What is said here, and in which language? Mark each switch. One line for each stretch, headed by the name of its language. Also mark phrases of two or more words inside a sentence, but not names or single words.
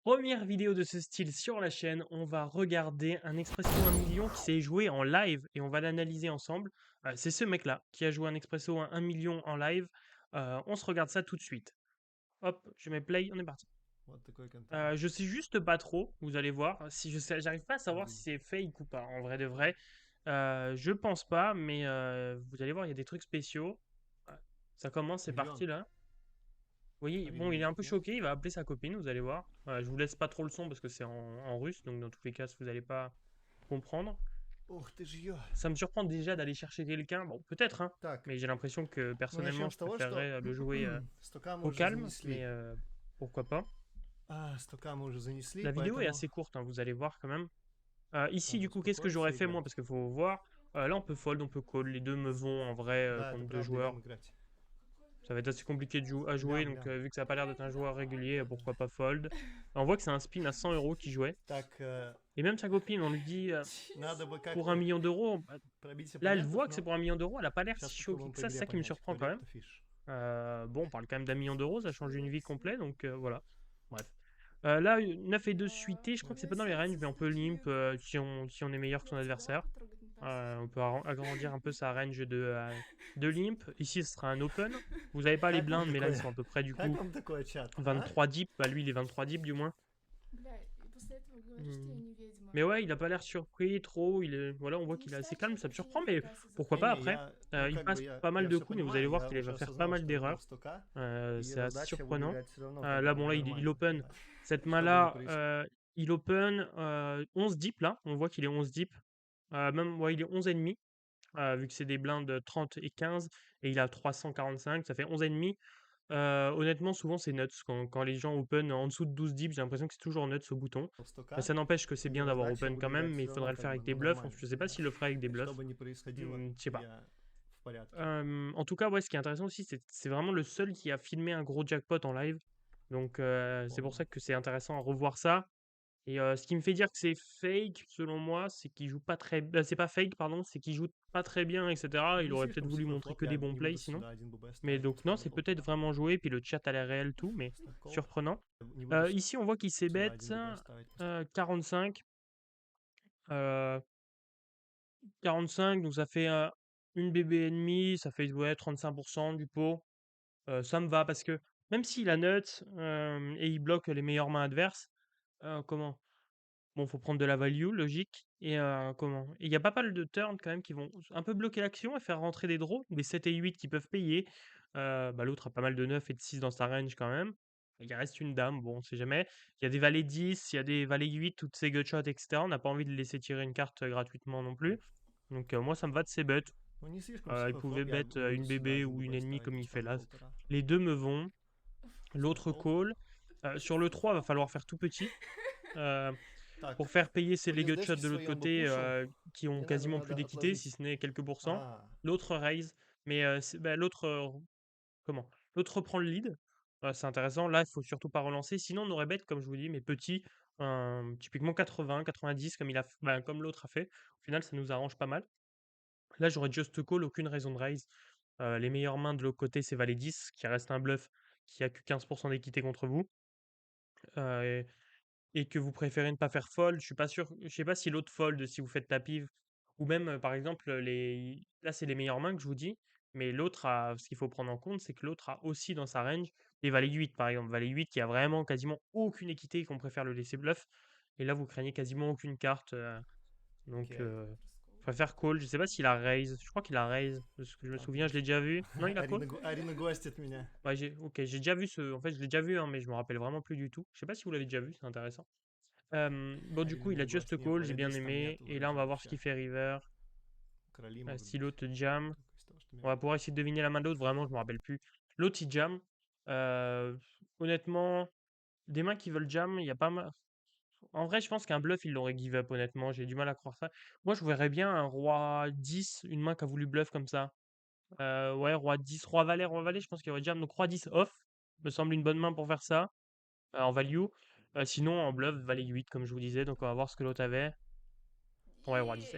French: Première vidéo de ce style sur la chaîne, on va regarder un Expresso 1 million qui s'est joué en live et on va l'analyser ensemble. C'est ce mec-là qui a joué un Expresso 1 million en live. On se regarde ça tout de suite. Hop, je mets play, on est parti.
Russian: Вот такой контент.
French: Je sais juste pas trop, vous allez voir. Si j'arrive pas à savoir si c'est fake ou pas, en vrai de vrai. Je pense pas, mais vous allez voir, il y a des trucs spéciaux. Ouais, ça commence, c'est
Russian: Миллион.
French: parti là. Vous voyez, bon, il est un peu choqué, il va appeler sa copine, vous allez voir. Je vous laisse pas trop le son parce que c'est en russe, donc dans tous les cas, vous n'allez pas comprendre.
Russian: Ух ты ж ё.
French: Ça me surprend déjà d'aller chercher quelqu'un, bon, peut-être, hein,
Russian: Так,
French: mais j'ai l'impression que
Russian: мы
French: personnellement,
Russian: начнем с
French: je
Russian: того, что
French: préférerais le jouer
Russian: 100К мы
French: au
Russian: уже
French: calme, mais
Russian: занесли.
French: pourquoi pas.
Russian: 100К мы уже занесли,
French: La vidéo est
Russian: поэтому
French: assez courte, hein, vous allez voir quand même. Ici,
Russian: надо
French: du coup, qu'est-ce que
Russian: успокоиться
French: j'aurais
Russian: и
French: fait moi?
Russian: играть.
French: Parce qu'il faut voir. Là, on peut fold, on peut call. Les deux me vont en vrai
Russian: Да, это
French: contre deux
Russian: правда,
French: joueurs.
Russian: идем играть.
French: Ça va être assez compliqué à jouer,
Russian: Лям,
French: donc
Russian: лям.
French: vu que ça n'a pas l'air d'être un joueur régulier, pourquoi pas fold. On voit que c'est un spin à 100 € qui jouait.
Russian: Так,
French: Et même sa copine, on lui dit
Russian: надо бы
French: pour 1
Russian: как-то
French: million d'euros.
Russian: пробить
French: Là, elle
Russian: оппонентов,
French: voit que c'est
Russian: но
French: pour 1 million d'euros, elle a pas l'air
Russian: сейчас
French: si choquée
Russian: попробуем
French: que
Russian: по
French: ça. C'est
Russian: игре
French: ça qui me
Russian: понять,
French: surprend
Russian: кто
French: quand même.
Russian: реп-то фиш.
French: Bon, on parle quand même d'un million d'euros, ça change une vie complète, donc voilà. Bref. Là, 9 et 2 suités, je crois que c'est pas dans les ranges, mais on peut limp si on est meilleur que son adversaire. On peut agrandir un peu sa range de limp. Ici, ce sera un open. Vous n'avez pas les
Russian: Как вам
French: blindes, mais là, ils
Russian: такое?
French: sont à peu près du
Russian: Как
French: coup
Russian: вам такое, чат? А?
French: 23 deep. Bah, lui, il est 23 deep du moins.
Russian: Бля, и после этого говоришь, что я Hmm. не ведьма.
French: Mais ouais, il a pas l'air surpris trop. Voilà, on voit
Russian: Ты
French: qu'il
Russian: не
French: est assez
Russian: считаешь,
French: calme,
Russian: что
French: ça
Russian: это
French: me
Russian: вообще не
French: surprend, mais
Russian: отвлекайся за
French: pourquoi pas
Russian: Не-не,
French: après.
Russian: я, ну
French: Il
Russian: как бы
French: passe pas mal
Russian: я
French: de
Russian: все
French: coups, mais vous allez
Russian: понимаю,
French: voir
Russian: я
French: qu'il
Russian: уже
French: va faire pas
Russian: осознал,
French: mal
Russian: что это был
French: d'erreurs.
Russian: 100К, и
French: C'est assez
Russian: раздача будет
French: surprenant.
Russian: играть все равно как
French: Là,
Russian: бы
French: bon, là, il
Russian: нормально.
French: open. Cette
Russian: Что бы ни
French: main-là,
Russian: происходило.
French: il open 11 deep là. On voit qu'il est 11 deep. Même, ouais, il est 11 et demi. Vu que c'est des blindes 30 et 15. Et il a 345, ça fait 11 et demi. Honnêtement, souvent, c'est nuts. Quand les gens open en dessous de 12 deep, j'ai l'impression que c'est toujours nuts au bouton.
Russian: 100К,
French: Ça n'empêche que c'est
Russian: и
French: bien d'avoir
Russian: раздача
French: open
Russian: буду
French: quand même,
Russian: играть
French: mais
Russian: все
French: il
Russian: равно
French: faudrait le
Russian: как
French: faire avec
Russian: бы,
French: des
Russian: ну,
French: bluffs.
Russian: нормально.
French: Je sais pas s'il le fera avec des
Russian: Что
French: bluffs.
Russian: бы ни происходило,
French: Je sais pas.
Russian: я в порядке.
French: En tout cas, ouais, ce qui est intéressant aussi, c'est vraiment le seul qui a filmé un gros jackpot en live. Donc, c'est pour
Russian: Полный.
French: ça que c'est intéressant à revoir ça. Et ce qui me fait dire que c'est fake, selon moi, c'est qu'il joue pas très. C'est pas fake, pardon, c'est qu'il joue pas très bien, etc.
Russian: Ну,
French: Il
Russian: не
French: aurait peut-être
Russian: слишком
French: voulu
Russian: сухой
French: montrer
Russian: флоп,
French: que
Russian: я
French: des bons
Russian: не
French: plays
Russian: буду
French: sinon.
Russian: сюда 1 ББ
French: Mais
Russian: ставить,
French: donc, non,
Russian: пускай
French: c'est
Russian: будет
French: peut-être
Russian: полтора.
French: vraiment joué, puis le chat a l'air réel, tout, mais
Russian: Снэк колл.
French: surprenant.
Russian: Не буду
French: Ici, on voit qu'il s'est
Russian: сюда
French: bet
Russian: 1 ББ ставить.
French: 45. 45, donc ça fait une BB et demi, ça fait ouais, 35% du pot. Ça me va parce que même s'il a nut et il bloque les meilleures mains adverses, comment? Bon, faut prendre de la value, logique. Et comment? Et il y a pas mal de turns quand même qui vont un peu bloquer l'action et faire rentrer des draws, des 7 et 8 qui peuvent payer. Bah, l'autre a pas mal de 9 et de 6 dans sa range quand même. Il reste une dame, bon, on sait jamais. Il y a des valets 10, il y a des valets 8, toutes ces gutshots, etc. On n'a pas envie de laisser tirer une carte gratuitement non plus. Donc moi, ça me va de ces bets.
Russian: Ну, не слишком
French: Il
Russian: сухой
French: pouvait
Russian: флоп, я
French: bet
Russian: не буду
French: une
Russian: сюда BB 1
French: ou une
Russian: ББ
French: ennemie
Russian: ставить,
French: comme il fait
Russian: пускай
French: là. будет полтора. Les deux me vont. L'autre Fold. call. Sur le 3, va falloir faire tout petit.
Russian: Так,
French: Pour faire payer ces
Russian: хоть
French: leg shots
Russian: SDшки
French: de l'autre
Russian: свои он бы
French: côté
Russian: пушил,
French: qui ont
Russian: мне,
French: quasiment
Russian: наверное,
French: plus
Russian: надо
French: d'équité, si
Russian: отложить.
French: ce n'est quelques pourcents. L'autre raise, mais l'autre comment? L'autre reprend le lead. C'est intéressant. Là, il faut surtout pas relancer. Sinon, on aurait bet, comme je vous dis, mais petit, typiquement 80, 90, comme l'autre a fait. Au final, ça nous arrange pas mal. Là, j'aurais
English: just call,
French: aucune raison de raise. Les meilleures mains de l'autre côté, c'est valet 10, qui reste un bluff qui a que 15% d'équité contre vous. Et que vous préférez ne pas faire fold, je suis pas sûr, je sais pas si l'autre fold, si vous faites la pive, ou même par exemple, là c'est les meilleures mains que je vous dis, mais l'autre ce qu'il faut prendre en compte, c'est que l'autre a aussi dans sa range des valets 8 par exemple, valet 8 qui a vraiment quasiment aucune équité et qu'on préfère le laisser bluff, et là vous craignez quasiment aucune carte, donc
Russian: Окей.
French: je préfère call, je sais pas s'il a raise, je crois qu'il a raise, de ce que je me souviens, je l'ai déjà vu, non il a call?
Russian: Арина гостит меня.
French: Ouais, ok, j'ai déjà vu en fait je l'ai déjà vu, hein, mais je me rappelle vraiment plus du tout, je sais pas si vous l'avez déjà vu, c'est intéressant. Bon, du coup,
Russian: Арина
French: il a
Russian: меня
French: just
Russian: гостит. Нет,
French: call, j'ai
Russian: валя
French: bien
Russian: 10 там
French: aimé.
Russian: нету
French: Et là, on
Russian: вроде
French: va voir ce
Russian: вообще.
French: qu'il fait river.
Russian: Короли могут
French: Si
Russian: быть.
French: l'autre jam,
Russian: Только из того, что
French: on va
Russian: мелко.
French: pouvoir essayer de deviner la main de l'autre. Vraiment, je me rappelle plus. L'autre, il jam. Honnêtement, des mains qui veulent jam, il y a pas mal. En vrai, je pense qu'un bluff, il l'aurait give up, honnêtement. J'ai du mal à croire ça. Moi, je verrais bien un roi 10, une main qui a voulu bluff comme ça. Ouais, roi 10, roi valet, je pense qu'il y aurait jam. Donc, roi 10 off, me semble une bonne main pour faire ça, en value. Sinon, en bluff, valet 8, comme je vous disais. Donc, on va voir ce que l'autre avait. Ouais, roi 10.